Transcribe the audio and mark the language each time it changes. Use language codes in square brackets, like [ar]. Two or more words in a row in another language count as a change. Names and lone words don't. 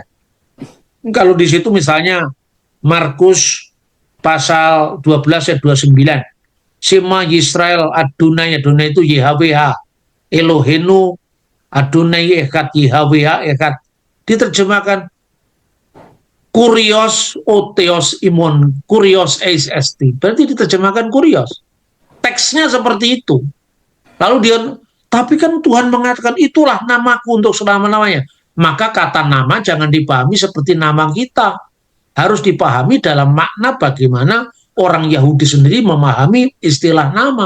[id] Kalau di situ misalnya Markus pasal 12 ayat 29. [he] שמע ישראל אדני, Adonai itu YHWH. אלהינו אדני אחד, יהוה אחד. [el] Diterjemahkan κύριος ὁ θεὸς ἡμῶν, κύριος εἷς ἐστι. [id] Berarti diterjemahkan kurios. Teksnya seperti itu. Lalu dia, tapi kan Tuhan mengatakan itulah namaku untuk selama-lamanya. Maka kata nama jangan dipahami seperti nama kita. Harus dipahami dalam makna bagaimana orang Yahudi sendiri memahami istilah nama.